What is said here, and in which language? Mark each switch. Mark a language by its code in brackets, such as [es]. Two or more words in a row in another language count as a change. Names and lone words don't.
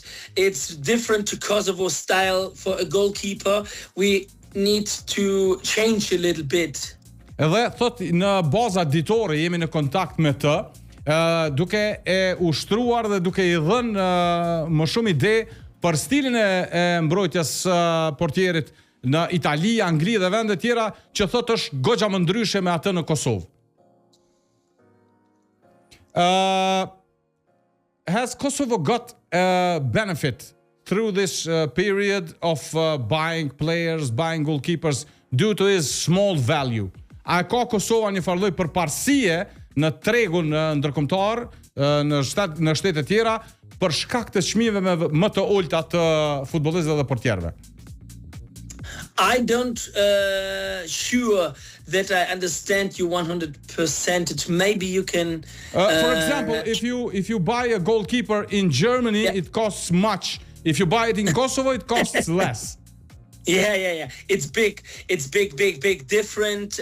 [en] It's different to Kosovo style for a goalkeeper. We need to change a little bit. [sq] Edhe thot në baza ditore jemi në kontakt me të, duke e ushtruar dhe duke i dhënë më shumë ide për stilin e mbrojtjes portierit në Itali, Angli dhe vende tjera që thot është goxha më ndryshe me atë në Kosovë. [en] Has Kosovo got a benefit through this period of buying players, buying goalkeepers due to his small value? [sq] A ka Kosova një farloj përparësie në tregun ndërkombëtar në shtete tjera për shkak të çmimeve më të ulta të futbollistëve dhe portierëve? [en] I don't sure that I understand you 100%. Maybe you can. For example, if you buy a goalkeeper in Germany, it costs much. If you buy it in Kosovo, it costs less. Yeah. It's big different.